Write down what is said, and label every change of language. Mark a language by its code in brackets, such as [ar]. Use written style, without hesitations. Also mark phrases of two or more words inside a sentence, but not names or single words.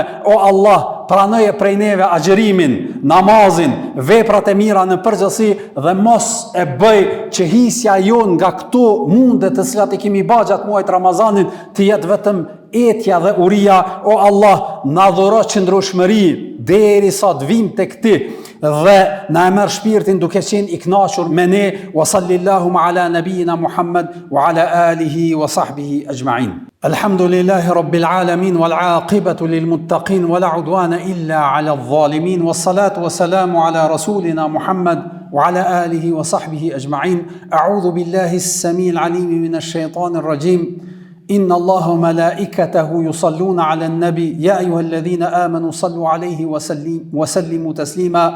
[sq] O Allah, pranoje prej neve agjërimin, namazin, veprat e mira në përgjithësi dhe mos e bëj që hisja jon nga këto mundet të cilat i kemi bërë gjatë muajit Ramazanit të jetë vetëm etja dhe uria. O Allah, na dhuro qëndrueshmëri derisa të vim tek ti dhe na e merr shpirtin duke qenë i kënaqur me ne. [ar] وصلى الله على نبينا محمد وعلى آله وصحبه أجمعين. الحمد لله رب العالمين والعاقبة للمتقين ولا عدوان إلا على الظالمين والصلاة والسلام على رسولنا محمد وعلى آله وصحبه أجمعين. أعوذ بالله السميع العليم من الشيطان الرجيم. إن الله وملائكته يصلون على النبي يا أيها الذين آمنوا صلوا عليه وسلموا تسليما.